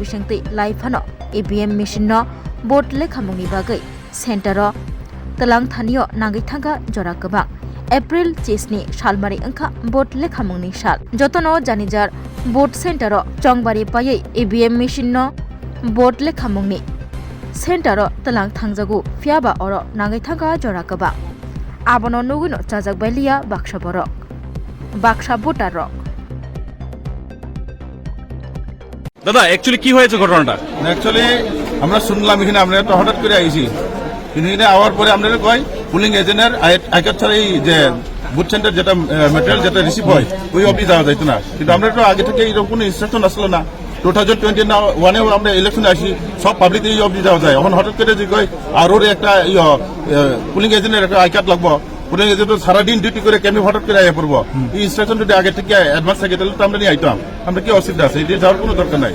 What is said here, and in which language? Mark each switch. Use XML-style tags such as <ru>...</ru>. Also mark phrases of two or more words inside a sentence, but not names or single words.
<trp>bisingtei laifano</trp> <en>EVM machine</en> <trp>no bot lekhamungni bagai center o telang thanio nangai thanga jora gabang April chesni salmari angkha bot lekhamungni sal jotono janijar bot center o chongbari payei</trp> <en>EVM machine</en> <trp>no bot lekhamungni center o telang thangjagu fiaba oro nangai thanga jora gabang abono nuguno chajak bailia baksa borok baksa voter rok</trp> <bn>দাদা অ্যাকচুয়ালি কি হয়েছে ঘটনাটা? অ্যাকচুয়ালি আমরা শুনলাম এখানে আমরা তো হঠাৎ করে আইছি কিন্তু এখানে আওয়ার পরে আমরা কই</bn> <en>polling agent's</en> <bn>আইকার ছাড়া এই যে</bn> <en>booth center</en> <bn>যেটা ম্যাটেরিয়াল যেটা রিসিভ হয় ওই অবধি যাওয়া যাইতো না কিন্তু আমরা তো আগে থেকে এরকম কোনো ইনস্ট্রাকশন আসলো না 2021 আমরা ইলেকশনে আসি সব পাবলিক এই অবধি যাওয়া যায় এখন হঠাৎ করে যে কই আর ওর একটা</bn> <en>polling agent's</en> <bn>একটা</bn> <en>I card</en> <bn>লাগবো</bn> <en>polling agent</en> <bn>সারাদিন ডিউটি করে কেমনি হঠাৎ করে আইয়া পড়বো এই ইনস্ট্রাকশন যদি আগে থেকে অ্যাডভান্স থাকে তাহলে তো আমরা নিয়ে আইতাম আমরা কি অসুবিধা আছে এটা যাওয়ার কোনো দরকার নাই</bn>